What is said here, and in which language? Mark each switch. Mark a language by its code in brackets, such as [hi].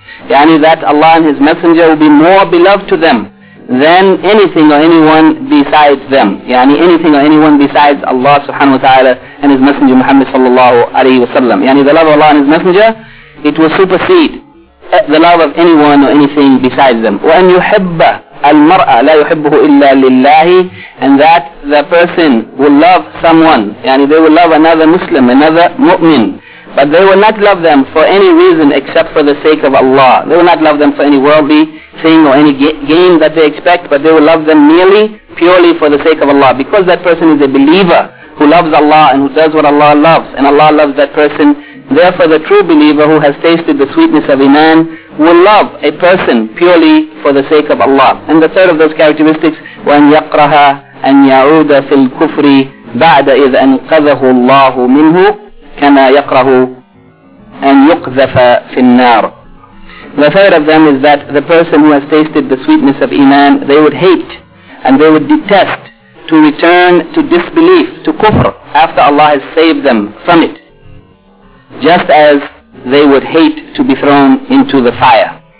[en] يعني that Allah and His Messenger will be more beloved to them than anything or anyone besides them. يعني anything or anyone besides Allah subhanahu wa ta'ala and His Messenger Muhammad sallallahu alayhi wa sallam. يعني the love of Allah and His Messenger, it will supersede the love of anyone or anything besides them. [ar] وأن يحب المرأة لا يحبه إلا لله. [en] And that the person will love someone. يعني they will love another Muslim, another mu'min. But they will not love them for any reason except for the sake of Allah. They will not love them for any worldly thing or any gain that they expect, but they will love them merely, purely for the sake of Allah. Because that person is a believer who loves Allah and who does what Allah loves, and Allah loves that person, therefore the true believer who has tasted the sweetness of iman will love a person purely for the sake of Allah. And the third of those characteristics, [ar] وَأَنْ يَقْرَهَا أَنْ يَعُودَ فِي الْكُفْرِ بَعْدَ إِذْ أَنْقَذَهُ اللَّهُ مِنْهُ كَمَا يَقْرَهُ أَنْ يُقْذَفَ فِي النَّارِ. [en] The third of them is that the person who has tasted the sweetness of iman, they would hate and they would detest to return to disbelief, to kufr, after Allah has saved them from it, just as they would hate to be thrown into the fire.